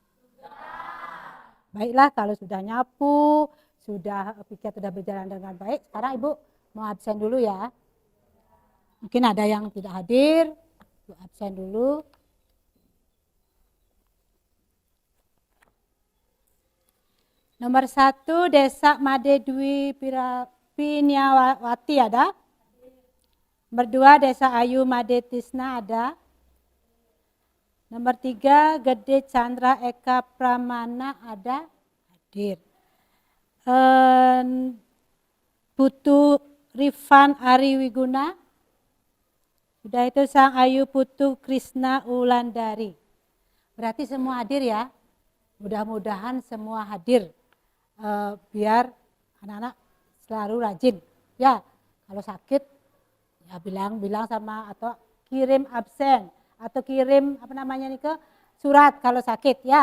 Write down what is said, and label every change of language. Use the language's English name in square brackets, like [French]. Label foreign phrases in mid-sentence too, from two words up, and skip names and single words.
[Indonesian] Baiklah kalau sudah nyapu, piket sudah berjalan dengan baik. Sekarang Ibu mau absen dulu ya. Mungkin ada yang tidak hadir, Ibu absen dulu. Nomor 1 Desa Made Dwi Piniawati ada. Nomor 2 Desa Ayu Made Tisna ada. Nomor 3 Gede Chandra Eka Pramana ada. Hadir. Putu Rifan Ari Wiguna. Sudah itu Sang Ayu Putu Krishna Ulandari. Berarti semua hadir ya. Mudah-mudahan semua hadir. Biar anak-anak selalu rajin. Ya, kalau sakit ya bilang sama atau kirim absen atau kirim ke surat kalau sakit ya.